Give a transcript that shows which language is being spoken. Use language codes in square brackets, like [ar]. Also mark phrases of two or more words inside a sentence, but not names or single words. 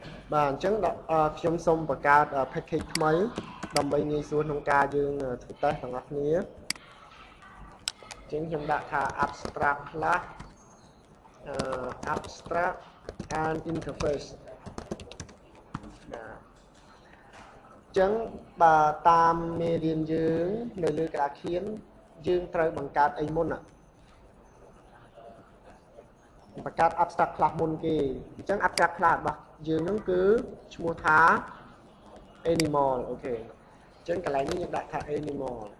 [km] បាទអញ្ចឹងខ្ញុំសូមបង្កើត package ថ្មីដើម្បីងាយស្រួលក្នុងការយើងធ្វើតេស្តទាំងអស់គ្នាអញ្ចឹងខ្ញុំដាក់ថា [en] abstract class abstract and interface [km] បាទអញ្ចឹងបើតាមមេរៀនយើងនៅលើក្តារខៀនយើងត្រូវបង្កើតអីមុនបង្កើត [en] abstract class [km] មុនគេអញ្ចឹង [en] abstract class [km] របស់យើងហ្នឹងគឺឈ្មោះថា animal អូខេអញ្ចឹងកន្លែងនេះយើងដាក់ថា animal